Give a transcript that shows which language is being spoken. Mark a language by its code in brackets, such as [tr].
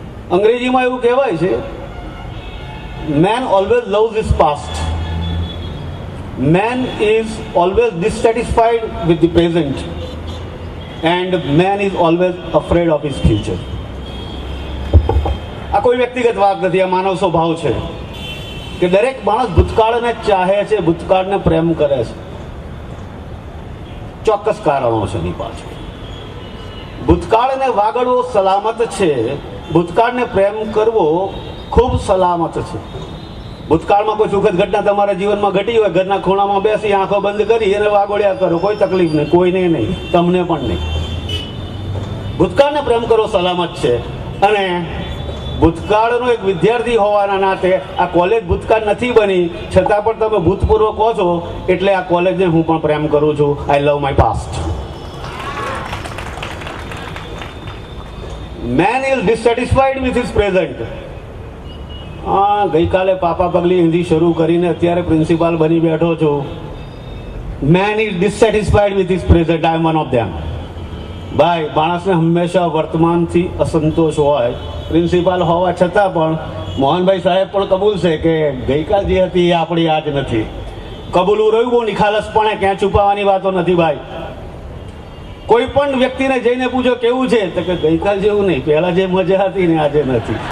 [gu] અંગ્રેજીમાં એવું કહેવાય છે, [en] man always loves his past. Man is always dissatisfied with the present and man is always afraid of his future. [gu] આ કોઈ વ્યક્તિગત વાત નથી, આ માનવ સ્વભાવ છે કે દરેક માણસ ભૂતકાળને ચાહે છે, ભૂતકાળને પ્રેમ કરે છે. ચોક્કસ કારણો છે એની પાછળ. ભૂતકાળને વાગડવો સલામત છે, ભૂતકાળને પ્રેમ કરવો ખૂબ સલામત છે. ભૂતકાળમાં કોઈ સુખદ ઘટના તમારા જીવનમાં ઘટી હોય, ઘરના ખૂણામાં બેસી આંખો બંધ કરી અને વાગોળ્યા કરો, કોઈ તકલીફ નહીં, કોઈને નહીં, તમને પણ નહીં. ભૂતકાળને પ્રેમ કરો સલામત છે. અને ભૂતકાળનો એક વિદ્યાર્થી હોવાના નાતે આ કોલેજ ભૂતકાળ નથી બની, છતાં પણ તમે ભૂતપૂર્વ કહો છો એટલે આ કોલેજને હું પણ પ્રેમ કરું છું. [en] I love my past. Man is dissatisfied with his present. [gu] હા, ગઈકાલે પાપા પગલી હિન્દી શરૂ કરીને અત્યારે પ્રિન્સિપાલ બની બેઠો છું. [en] Man is dissatisfied with his present. I am one of them. [gu] ભાઈ, માણસને હંમેશા વર્તમાનથી અસંતોષ હોય. પ્રિન્સિપાલ હોવા છતાં પણ મોહનભાઈ સાહેબ પણ કબૂલ છે કે ગઈકાલ જે હતી એ આપણી આજ નથી. કબૂલવું રહ્યું બહુ નિખાલસપણે, ક્યાં છુપાવવાની વાતો નથી ભાઈ. કોઈ પણ વ્યક્તિને જઈને પૂછો કેવું છે તો કે ગઈકાલ જેવું નહીં, પહેલા જે મજા હતી ને આજે નથી.